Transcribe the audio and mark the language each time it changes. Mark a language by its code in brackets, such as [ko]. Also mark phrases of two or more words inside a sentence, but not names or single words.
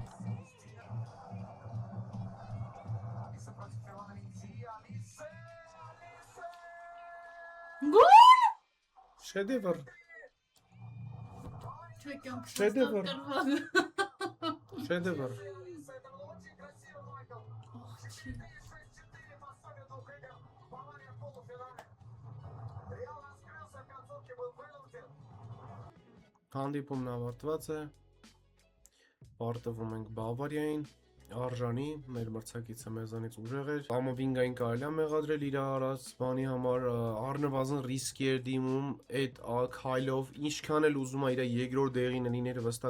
[hy] Գոլ։ Շեդևր։ Չէ կյանք։ Շեդևր։ Շեդևր։ [ru] Это было очень красиво, Майкл. 4-6-4 по сумме двух игр. Бавария в полуфинале. Реал раскрылся, в концовке был вынужден. [hy] Հանդիպումն ավարտված է։ Պարտվում ենք Բավարիային։ Արժանի մեր մրցակիցը մեզանից ուժեղ էր։ Կամովինգային կարելի է մեղադրել իր արած բանի համար առնվազն ռիսկի էր դիմում այդ քայլով, ինչքան էլ ուզում է իր երկրորդ դեղին լիներ վստահ